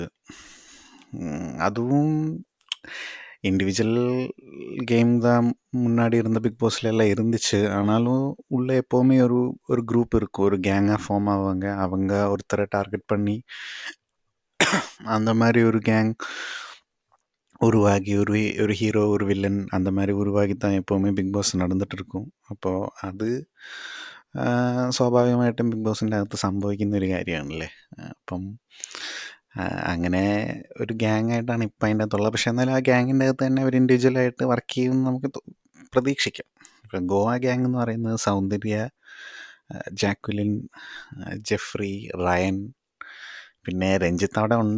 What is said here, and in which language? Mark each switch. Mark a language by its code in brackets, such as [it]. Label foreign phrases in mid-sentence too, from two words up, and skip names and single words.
[ta] அதுவும் [en] individual game [ta] தான் முன்னாடி இருந்த பிக் பாஸ்ல எல்லாம் இருந்துச்சு. ஆனாலும் உள்ளே எப்போவுமே ஒரு குரூப் இருக்கும், ஒரு கேங்காக ஃபார்ம் ஆவாங்க. அவங்க ஒருத்தரை டார்கெட் பண்ணி அந்த மாதிரி ஒரு கேங் உருவாகி ஒரு ஹீரோ, ஒரு வில்லன், அந்த மாதிரி உருவாகி தான் எப்போவுமே பிக் பாஸ் நடந்துகிட்டு இருக்கும். [ml] അപ്പോൾ അത് സ്വാഭാവികമായിട്ടും ബിഗ് ബോസിൻ്റെ അകത്ത് സംഭവിക്കുന്ന ഒരു കാര്യമാണല്ലേ. അപ്പം അങ്ങനെ ഒരു ഗ്യാങ്ങായിട്ടാണ് ഇപ്പം അതിൻ്റെ അകത്തുള്ളത്. പക്ഷേ എന്നാലും ആ ഗ്യാങ്ങിൻ്റെ അകത്ത് തന്നെ ഒരു ഇൻഡിവിജ്വലായിട്ട് വർക്ക് ചെയ്യുമെന്ന് നമുക്ക് പ്രതീക്ഷിക്കാം. ഇപ്പം ഗോവ ഗ്യാങ് എന്ന് പറയുന്നത് സൗന്ദര്യ, ജാക്വലിൻ, ജെഫ്രി, റയൻ, പിന്നെ രഞ്ജിത്ത് അവിടെ ഉണ്ട്.